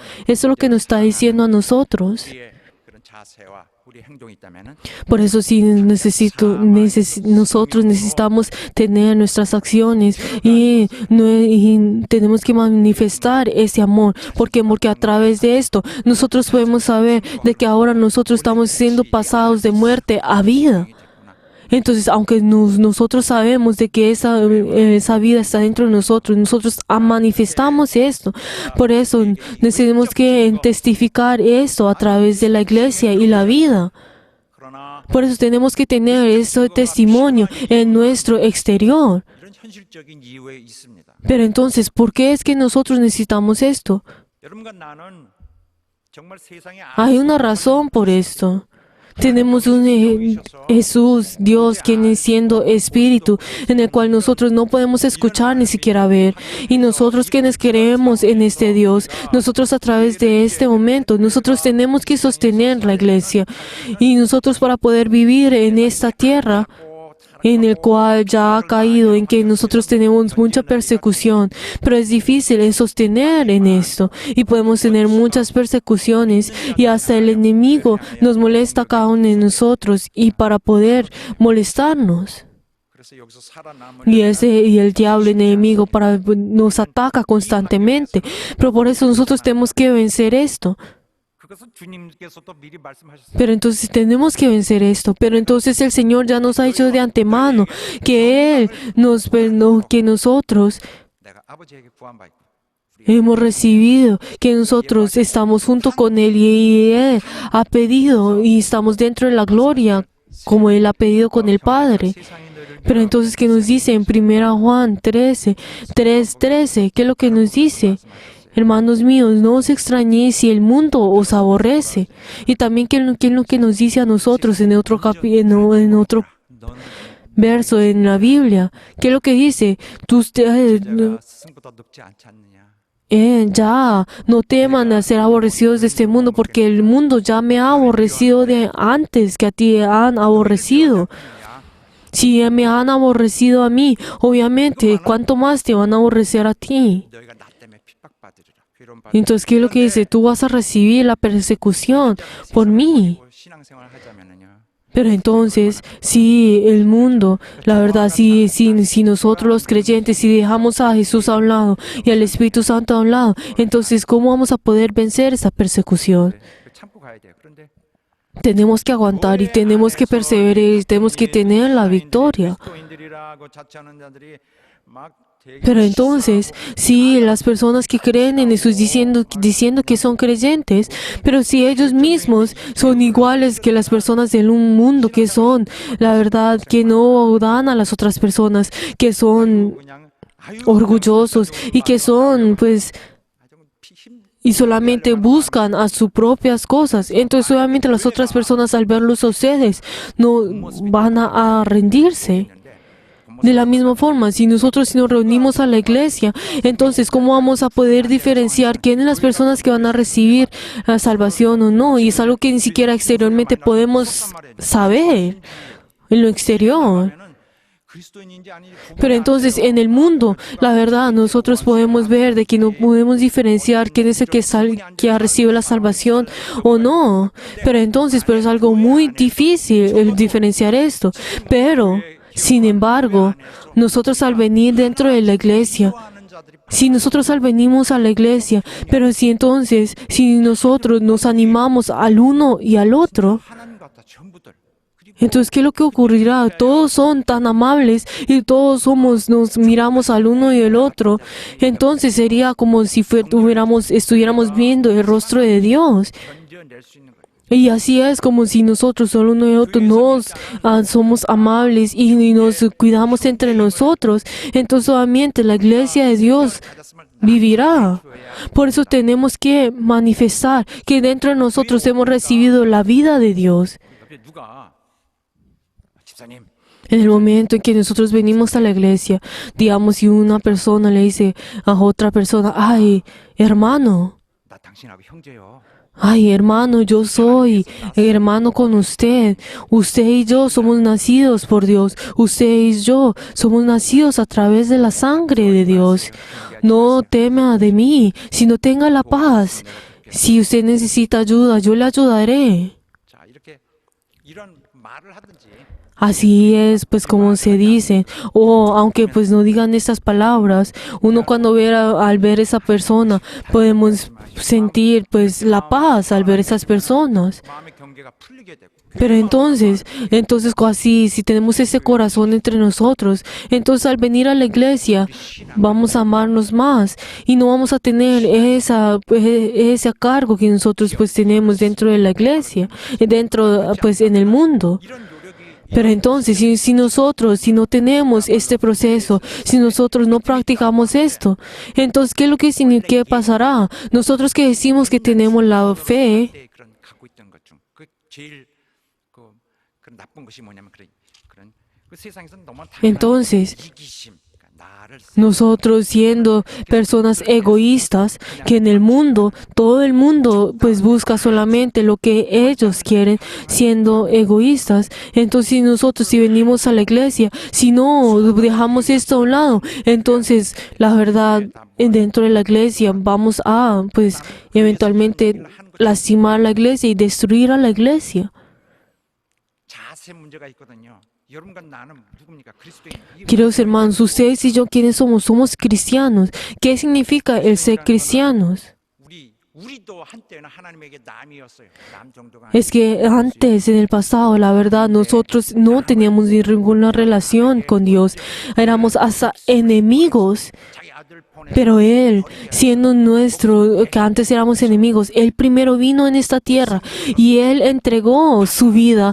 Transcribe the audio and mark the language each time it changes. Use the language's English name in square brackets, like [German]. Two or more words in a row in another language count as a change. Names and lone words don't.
[Spanish] Eso es lo que nos está diciendo a nosotros. [Korean] 우리의 그런 자세와 우리 행동이 있다면은 [Spanish] Por eso sí nosotros necesitamos tener nuestras acciones y tenemos que manifestar ese amor. Porque a través de esto nosotros podemos saber de que ahora nosotros estamos siendo pasados de muerte a vida. Entonces, aunque nosotros sabemos de que esa vida está dentro de nosotros manifestamos esto. Por eso tenemos que testificar esto a través de la iglesia y la vida. [Korean] 그러나 [Spanish] Por eso tenemos que tener ese testimonio en nuestro exterior. [Korean] 이런 현실적인 이유에 있습니다. [Spanish] Pero entonces, ¿por qué es que nosotros necesitamos esto? [Korean] 여러분과 나는 정말 세상에 [Spanish] Hay una razón por esto. Tenemos un Jesús, Dios, quien es siendo espíritu, en el cual nosotros no podemos escuchar ni siquiera ver. Y nosotros quienes creemos en este Dios, nosotros a través de este momento, nosotros tenemos que sostener la iglesia. Y nosotros para poder vivir en esta tierra, en el cual ya ha caído, en que nosotros tenemos mucha persecución, pero es difícil sostener en esto y podemos tener muchas persecuciones y hasta el enemigo nos molesta a cada uno de nosotros y para poder molestarnos. [Korean] 그래서 여기서 살아남을 [Spanish] Y el diablo enemigo nos ataca constantemente, pero por eso nosotros tenemos que vencer esto. [Korean] 그것은 주님께서도 미리 말씀하셨어요. [Spanish] Pero entonces tenemos que vencer esto. Pero entonces el Señor ya nos ha dicho de antemano que que nosotros [Korean] 내가 아버지에게 구한 바 있고 [Spanish] hemos recibido, que nosotros estamos junto con Él y Él ha pedido y estamos dentro de la gloria como Él ha pedido con el Padre. [Korean] 세상이 너희를 [Spanish] Pero entonces, ¿qué nos dice en 1 Juan 3:13? ¿Qué es lo que nos dice? Hermanos míos, no os extrañéis si el mundo os aborrece. Y también, ¿qué es lo que nos dice a nosotros en otro [Korean] 너는 [Spanish] verso en la Biblia? ¿Qué es lo que dice? Ustedes [Korean] 제가 스승보다 늙지 않지 않느냐. [Spanish] ya no teman a ser aborrecidos de este mundo, porque el mundo ya me ha aborrecido de antes que a ti han aborrecido. Si me han aborrecido a mí, obviamente, ¿cuánto más te van a aborrecer a ti? [Korean] 너희가 나 때문에 핍박받으리라. 괴로움받으리라. [Spanish] Entonces, ¿qué es lo que dice? Tú vas a recibir la persecución por mí. [Korean] 신앙생활을 하자면은요. [Spanish] Pero entonces, si el mundo, la verdad, si nosotros los creyentes, si dejamos a Jesús a un lado y al Espíritu Santo a un lado, entonces, ¿cómo vamos a poder vencer esa persecución? [Korean] 참고 가야 돼요. 그런데 [Spanish] Tenemos que aguantar y tenemos que perseverar y tenemos que tener la victoria. [Korean] 그리스도인들이라고 자처하는 자들이 막 [Spanish] Pero entonces, si las personas que creen en Jesús diciendo que son creyentes, pero si ellos mismos son iguales que las personas del mundo, que son, la verdad, que no dan a las otras personas, que son [Korean] 그냥 아유 [Spanish] orgullosos y que son, pues, y solamente buscan a sus propias cosas, entonces obviamente las otras personas al verlos a ustedes no van a rendirse. De la misma forma, si nosotros nos reunimos a la iglesia, entonces ¿cómo vamos a poder diferenciar quiénes las personas que van a recibir la salvación o no? Y es algo que ni siquiera exteriormente podemos saber en lo exterior. [Korean] 그리스도인인지 아닌지 [Spanish] Pero entonces en el mundo, la verdad, nosotros podemos ver de que no podemos diferenciar quién es el que ha recibido la salvación o no. Pero entonces, pero es algo muy difícil el diferenciar esto. Pero, sin embargo, nosotros al venir dentro de la iglesia, si nosotros al venimos a la iglesia, pero si entonces, si nosotros nos animamos al uno y al otro, [Korean] 하나님 같다 전부들. 그리고 [Spanish] entonces, ¿qué es lo que ocurrirá? Todos son tan amables y todos nos miramos al uno y el otro. Entonces sería como si estuviéramos viendo el rostro de Dios. [Korean] 건져낼 수 있는 거예요. [Spanish] Y así es como si nosotros, el uno y el otro, somos amables y nos cuidamos entre nosotros. Entonces, solamente la iglesia de Dios vivirá. Por eso tenemos que manifestar que dentro de nosotros hemos recibido la vida de Dios. [Korean] 옆에 누가 집사님 [Spanish] En el momento en que nosotros venimos a la iglesia, digamos, si una persona le dice a otra persona, ay, hermano, [Korean] 나 당신하고 형제요. [Spanish] ay, hermano, yo soy hermano con usted. Usted y yo somos nacidos por Dios. Usted y yo somos nacidos a través de la sangre de Dios. No tema de mí, sino tenga la paz. Si usted necesita ayuda, yo le ayudaré. [Korean] 자, 이렇게 이런 말을 하든지 [Spanish] Así es, pues como se dice, o aunque pues no digan estas palabras, uno cuando al ver esa persona podemos sentir pues la paz al ver esas personas. [Korean] 마음의 경계가 풀리게 되고 [Spanish] Pero entonces así, si tenemos ese corazón entre nosotros, entonces al venir a la iglesia vamos a amarnos más y no vamos a tener ese cargo que nosotros pues tenemos dentro de la iglesia, dentro pues en el mundo. [Korean] 이런 노력이 [Spanish] Pero entonces, si nosotros, si no tenemos este proceso, si nosotros no practicamos esto, entonces, ¿qué es lo que pasará? Nosotros que decimos que tenemos la fe, [Korean] 때 그런 갖고 있던 것 중 그 제일 그 나쁜 것이 뭐냐면 그런 그 세상에서 너무 [Spanish] entonces, [Korean] 이기심, 그러니까 나를 [Spanish] nosotros siendo personas egoístas, que en el mundo, todo el mundo pues busca solamente lo que ellos quieren, siendo egoístas. Entonces si venimos a la iglesia, si no dejamos esto a un lado, entonces la verdad dentro de la iglesia vamos a pues eventualmente lastimar la iglesia y destruir a la iglesia. [Korean] 자세 문제가 있거든요. 여러분과 나는 누굽니까? 그리스도인. [Spanish] Queridos hermanos, ustedes y yo, ¿quiénes somos? Somos cristianos. ¿Qué significa el ser cristianos? [Korean] 우리도 한때는 하나님에게 남이었어요. 남 정도가 [Spanish] Es que antes, en el pasado, la verdad, nosotros no teníamos ninguna relación con Dios. Éramos hasta enemigos. [Korean] 자기 아들 보내 [Spanish] Pero Él, siendo que antes éramos enemigos, Él primero vino en esta tierra y Él entregó su vida.